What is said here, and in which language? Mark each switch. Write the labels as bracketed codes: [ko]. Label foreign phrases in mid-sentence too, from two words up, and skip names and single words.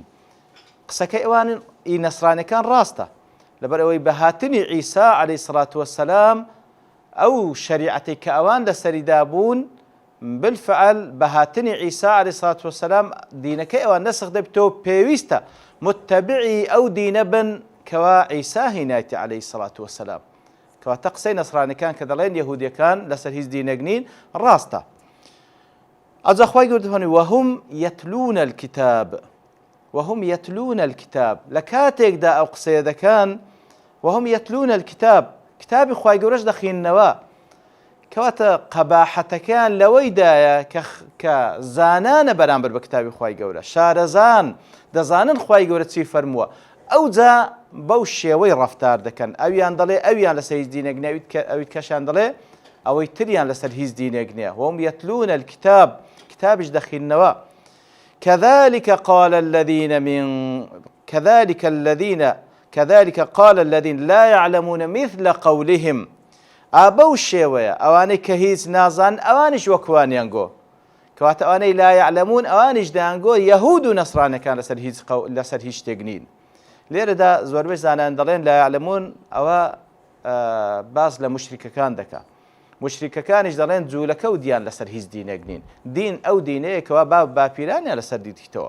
[ckb] قسەکەی ئەوان نەسرانیەکان ڕاستە، لەبەر ئەوەی بە هاتنی عیسا [ar] عەلەیهی سەڵات وەسەلام [ckb] ئەو شەریعەتەی کە ئەوان لەسەریدا بوون بالفعل بەهاتنی عیسا [ar] عەلەیهی سەڵات وەسەلام [ckb] دینەکەی ئەوان نەسخ دەبێتەوە، پێویستە متتەبعی ئەو دینە بن کەوا عیسا هێنایەتی [ar] عەلەیهی سەڵات وەسەلام. [ckb] کەواتە قسەی نەسرانیەکان کە دەڵێن یەهودیەکان لەسەر هیچ دینێک نین ڕاستە. ئەجا خوای گەورە دەفەرمێ [ar] وهم یەتلون الکتاب، وهم یەتلون الکتاب، [ckb] لە کاتێکدا ئەو قسەیە دەکەن [ar] وهم یەتلون الکتاب، [ckb] کتابی خوای گەورەش دەخوێننەوە. کەواتە قەباحەتەکان لەوەیدایە کە زانانە بەرامبەر بە کتابی خوای گەورە، شارەزان دەزانن خوای گەورە چی فەرمووە، ئەوجا بەو شێوەی ڕەفتار دەکەن، ئەویان دەڵێ ئەویان لەسەر هیچ دینێک نییە، ئەوی کەشیان دەڵێ ئەوەی تریان لەسەر هیچ دینێک نییە. [ar] وهم یەتلون الکتاب، [ckb] کتابیش دەخوێننەوە. [ar] كذلك قال الذين لا يعلمون مثل قولهم، [ckb] ئابەو شێوەیە ئەوانەی کە هیچ نازان ئەوانیش وەکوانیان گۆ. کەواتە ئەوانەی [ar] لا يعلمون [ckb] ئەوانیش دەیانگۆ یەهود و نەسرانەکان لەسەر هیچ شتێک نین. لێرەدا زۆربەی زانایان دەڵێن [ar] لا يعلمون [ckb] ئەوە باز لە مشریکەکان دەکات، مشریکەکانیش دەڵێن جوولەکە و دیان لەسەر هیچ دینێک نین، دین ئەو دینەیەکەوە باپیرانیان لەسەر دیتیتەوە.